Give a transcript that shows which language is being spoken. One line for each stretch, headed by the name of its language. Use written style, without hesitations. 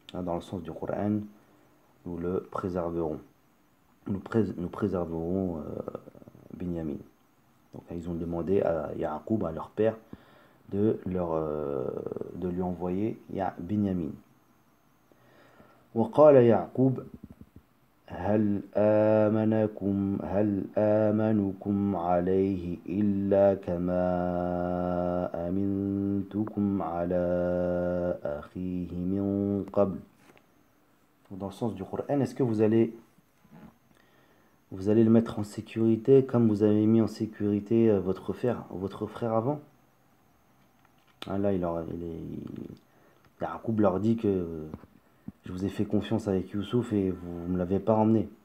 French: Dans le sens du Coran, nous le préserverons. Nous préserverons Binyamin. Donc ils ont demandé à Ya'qub, à leur père, de lui envoyer Binyamin.
Arabic: وقال يعقوب هل آمنكم عليه إلا كما أمنتكم على أخيه من قبل.
French: Dans le sens du Coran, est-ce que vous allez le mettre en sécurité comme vous avez mis en sécurité votre frère avant? Là, Ya'qub leur dit que je vous ai fait confiance avec Youssouf et vous ne me l'avez pas emmené.